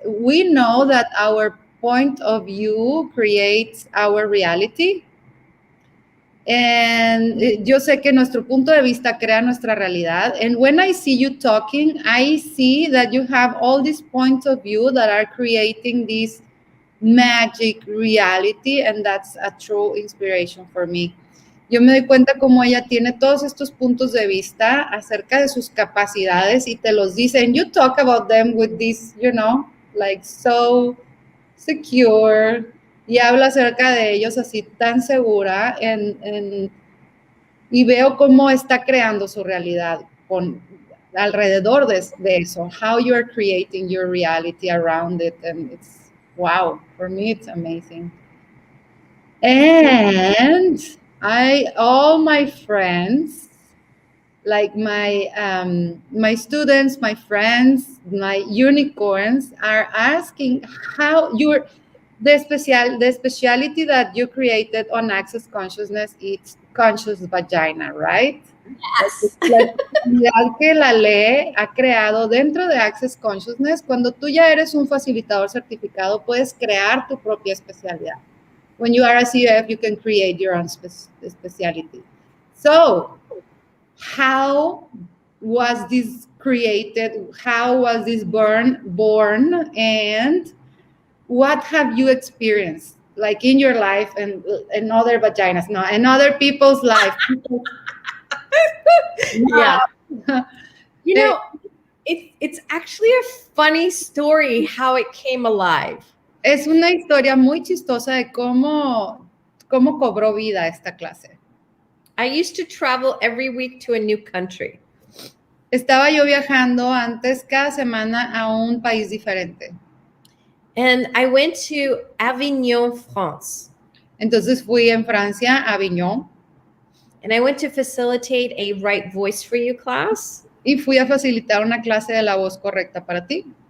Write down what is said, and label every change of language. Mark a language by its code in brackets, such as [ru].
[en] We know that our point of view creates our reality. [es] And yo sé que nuestro punto de vista crea nuestra realidad. [en] And when I see you talking, I see that you have all these points of view that are creating this magic reality, and that's a true inspiration for me. [es] Yo me doy cuenta cómo ella tiene todos estos puntos de vista acerca de sus capacidades y te los dice, [en] and you talk about them with this, you know, like so secure, [es] y habla acerca de ellos así tan segura, y veo cómo está creando su realidad alrededor de eso, [en] how you're creating your reality around it, and it's, wow, for me it's amazing. And all my friends, like my students, my friends, my unicorns are asking how the speciality that you created on Access Consciousness, it's conscious vagina, right? Yes. [es] La especialidad que Laleh ha creado dentro de Access Consciousness, cuando tú ya eres un facilitador certificado, puedes crear tu propia especialidad. [en] When you are a CF, you can create your own specialty. So, how was this created? How was this born? And what have you experienced, like in your life and other vaginas, no, and other people's life? Yeah. You know, it's actually a funny story how it came alive. [es] Es una historia muy chistosa de cómo cobró vida esta clase. [en] I used to travel every week to a new country. [es] Estaba yo viajando antes cada semana a un país diferente. [en] And I went to Avignon, France. [es] Entonces fui en Francia, a Avignon. [en] And I went to facilitate a right voice for you class. [es] Y fui a facilitar una clase de la voz correcta para ti.